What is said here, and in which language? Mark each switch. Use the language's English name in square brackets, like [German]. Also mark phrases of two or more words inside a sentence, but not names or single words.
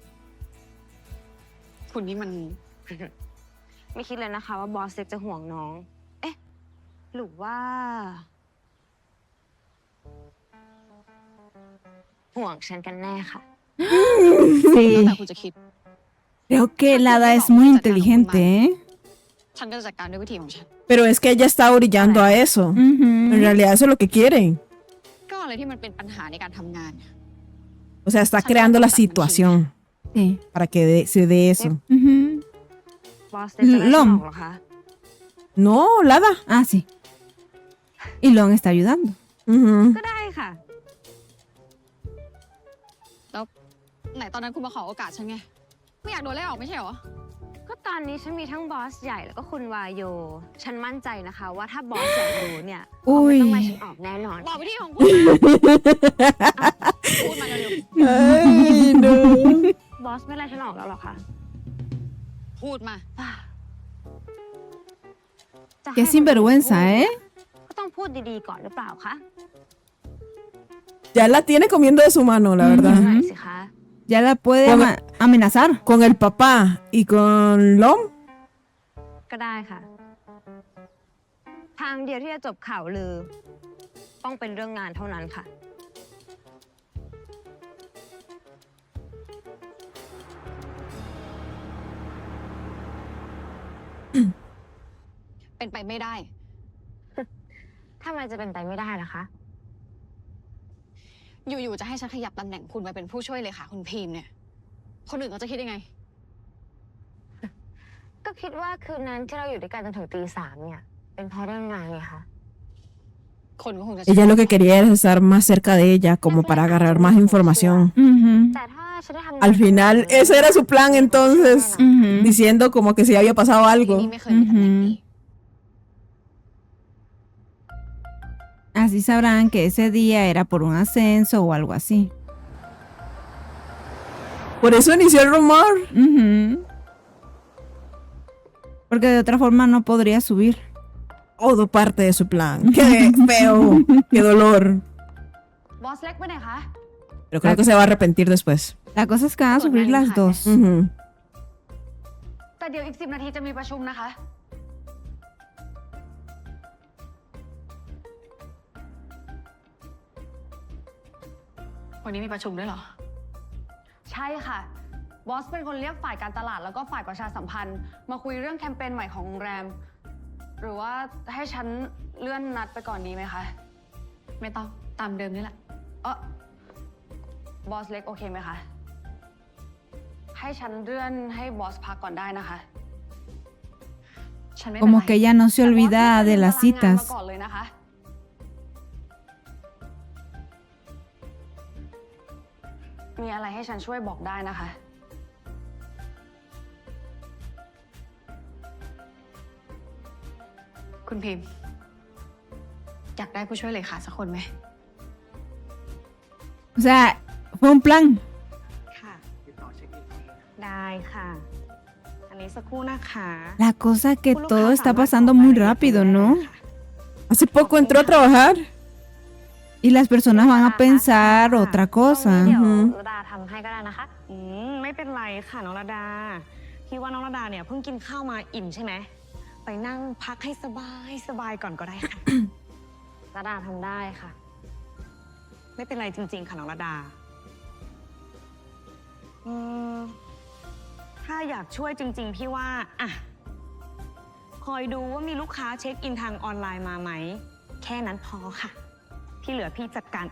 [Thai] คุณนี่มัน ไม่คิดเลยนะคะว่าบอสเล็กจะห่วงน้อง เอ๊ะ หรือว่า ห่วงฉันกันแน่ค่ะ แล้ว [Spanish] Sí. [Thai] แต่คุณจะคิด [Spanish] Creo que el hada es muy inteligente, ¿eh? [Thai] ฉันก็จะจัดการด้วยวิธีของฉัน [Spanish] Pero es que ella está orillando a eso. En realidad eso es lo que quieren. [Thai] ก็อะไรที่มันเป็นปัญหาในการทำงาน [Spanish] O sea, está creando la situación Sí. para que se dé eso. Ujú. [Thai] บอสเล็กจะไล่ฉัน Lom ออกเหรอคะ [Spanish] No, Lada. Ah, sí. Y Lon está ayudando. Ujú. [Thai] ก็ได้ค่ะ แล้วไหนตอนนั้นคุณมาขอโอกาสฉันไง ไม่อยากโดนไล่ออกไม่ใช่เหรอ ก็ตอนนี้ฉันมีทั้งบอสใหญ่แล้วก็คุณวายโย ฉันมั่นใจนะคะว่าถ้าบอสอยากรู้เนี่ย อุ้ เขา ย ไม่ต้องไล่ฉันออกแน่นอน บอกวิธีของคุณมาพูดมาเร็ว [Spanish] Ay, no. [Thai] บอสไม่ไล่ฉันออกแล้วหรอคะ ๆพูดมา จะให้ [Spanish] Qué sinvergüenza, ¿eh? [Thai] ก็ต้องพูดดีๆก่อนหรือเปล่าคะ [Spanish] Ya la tiene comiendo de su mano, la [Thai] ห [Spanish] verdad. [Thai] น่อยสิคะ [Spanish] Ya la puede Con- amenazar. Con el papá y con Lom. [Thai] ก็ได้ค่ะ ทางเดียวที่จะจบข่าวลือ ต้องเป็นเรื่องงานเท่านั้นค่ะ เป็นไปไม่ได้ ทำไมจะเป็นไปไม่ได้ล่ะคะ อยู่ๆจะให้ฉันขยับตำแหน่งคุณมาเป็นผู้ช่วยเลยค่ะ คุณพีมเนี่ย คนอื่นเขาจะคิดยังไง ก็คิดว่าคืนนั้นที่เราอยู่ด้วยกันจนถึงตี 3เนี่ย เป็นเพราะเรื่องงานไงคะ คนก็คงจะ [Spanish] Ella lo que quería era estar más cerca de ella, como para agarrar más información. Ujú. [Thai] แต่ถ้าฉันได้ทำงาน [Spanish] Al final, ese era su plan entonces, Ujú. diciendo como que si había pasado [Thai] ที่ [Spanish] algo. [Thai] นี่ไม่เคยมีตำแหน่งนี้ [Spanish] Así sabrán que ese día era por un ascenso o algo así. Por eso inició el rumor. Ujú. Porque de otra forma no podría subir. Todo parte de su plan. Qué feo, qué dolor. [Thai] บอสเล็กไปไหนคะ [Spanish] Pero creo que se va a arrepentir después. La cosa es que van a sufrir las dos. Ujú. [Thai] แต่เดี๋ยวอีก 10 นาทีจะมีประชุมนะคะ วันนี้มีประชุมด้วยเหรอ ใช่ค่ะ บ อสเป็นคนเรียกฝ่ายการตลาดแล้วก็ฝ่ายประชาสัมพันธ์ มาคุยเรื่องแคมเปญใหม่ของโรงแรม หรือว่าให้ฉันเลื่อนนัดไปก่อนดีไหมคะ ไม่ต้องตามเดิมนี่แหละบอสเล็กโอเคไหมคะ ให้ฉันเลื่อนให้บอสพักก่อนได้นะคะ ฉันไม่เป็นไร [Spanish] Como que ella no se [Thai] แต่บอส [Spanish] olvida [Thai] ไม่เค [Spanish] de [Thai] ย [Spanish] las [Thai] ตารางงานมา [Spanish] citas. [Thai] ก่อนเลยนะคะ มีอะไรให้ฉันช่วยบอกได้นะคะ คุณพิมพ์อยากได้ผู้ช่วยเลขาสักคนไหม [Spanish] O sea, fue un plan. [Thai] ค่ะ ได้ค่ะ อันนี้สักครู่นะคะ [Spanish] La cosa es que todo está pasando muy rápido, ¿no? Hace poco entró a trabajar. Y las personas van a pensar otra [Thai] เดี๋ [Spanish] cosa. [Thai] ยว อือฮึ ระดาทำให้ก็ได้นะคะ ไม่เป็นไรค่ะน้องระดา พี่ว่าน้องระดาเนี่ยเพิ่งกินข้าวมาอิ่มใช่ไหม ไปนั่งพักให้สบายก่อนก็ได้ค่ะ ระดาทำได้ค่ะ ไม่เป็นไรจริงๆค่ะน้องระดาถ้าอยากช่วยจริงๆ พี่ว่าอ่ะคอยดูว่ามีลูกค้าเช็คอินทางออนไลน์มาไหม แค่นั้นพอค่ะ ที่เหลือพี่จัดการเอง